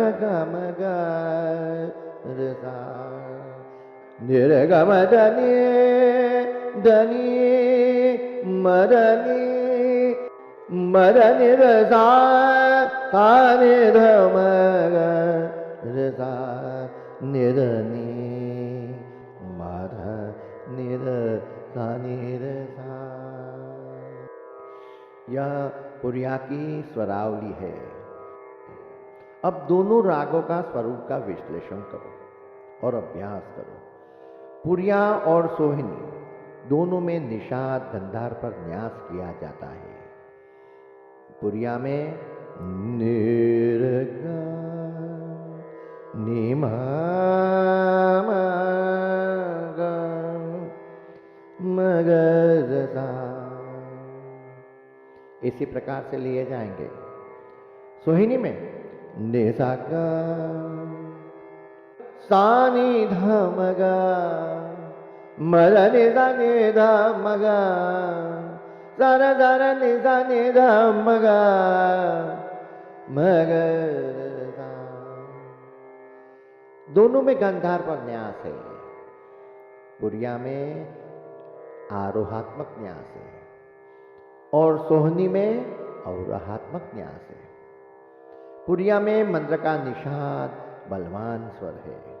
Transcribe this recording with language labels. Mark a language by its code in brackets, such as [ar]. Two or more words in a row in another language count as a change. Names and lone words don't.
[hi] ग म ग रे सा, नि रे ग म ध नि ध नि म ध नि म ध नि रे सा, सा नि ध म ग रे सा, नि ध नि म ध नि रे सा नि रे सा। यह पुरिया की स्वरावली है। अब दोनों रागों का स्वरूप का विश्लेषण करो और अभ्यास करो। पुरिया और सोहिनी दोनों में निषाद गंधार पर न्यास किया जाता है। पुरिया में निर ग नि म ग म ग रे सा, इसी प्रकार से लिए जाएंगे। सोहिनी में नि सा ग सा नि ध म ग म ध नि सा नि ध म ग, सा र ग र नि सा नि ध म ग रे सा। दोनों में गंधार पर न्यास है। पुरिया में आरोहात्मक न्यास है और सोहनी में अवरोहात्मक न्यास है। पुरिया में मंत्र का निषाद बलवान स्वर है।